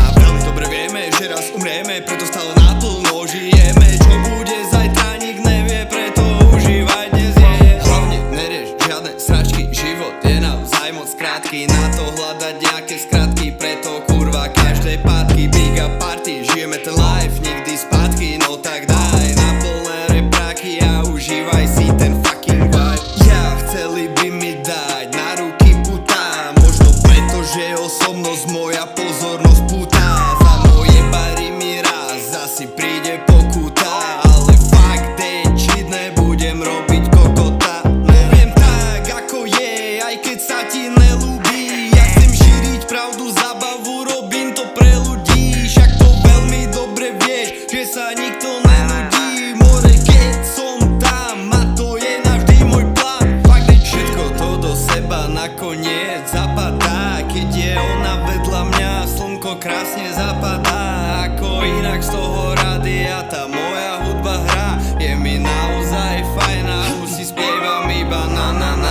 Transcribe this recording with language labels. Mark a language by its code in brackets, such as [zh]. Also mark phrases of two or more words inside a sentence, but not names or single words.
[sk] Veľmi dobre vieme, že raz umrieme, preto stále naplno žijeme. Čo bude zajtra, nik nevie, preto užívaj dnes je. Hlavne nerieš žiadne sračky, život je naozaj moc krátky. Na to hľadať nejaké skratky, preto kurva každej pátky. [en] Big up party, [sk] žijeme ten life, nikdy spátky. No tak daj na plné repráky a užívaj si ten [en] fucking vibe. [sk] Ja chceli by mi dať na ruky puta, možno preto, že osobnosť moja pozornosť púta. Za moje bary mi raz zasi príde pokuta, ale [en] fuck that shit, [sk] nebudem robiť kokota. Poviem tak ako je, aj keď sa ti nelúbi. Ja chcem šíriť pravdu, zábavu, robím to pre ľudí. Však to veľmi dobre vieš, že sa nikto nenudí. More keď som tam, a to je navždy môj plán. [en] Fuck that [sk] všetko to do seba nakoniec zapadá. Keď je ona vedľa mňa, slnko krásne zapadá. Ako inak z toho rádia tá moja hudba hrá. Je mi naozaj fajn a už si spievam iba na na na.